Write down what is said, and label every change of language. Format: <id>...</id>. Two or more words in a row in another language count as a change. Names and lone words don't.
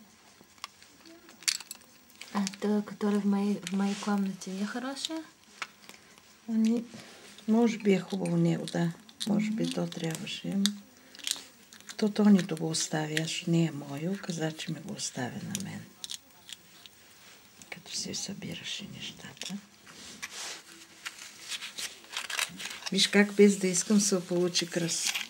<ru>А то, которое в моей комнате, не хорошее?</ru> <bg>Ами, може би е хубаво него, да. Може би то трябваше. То Тонито го остави, аз не е мое, каза, че ми го оставя на мен. Като си събираше нещата. Виж как без да искам се получи кръс.</bg>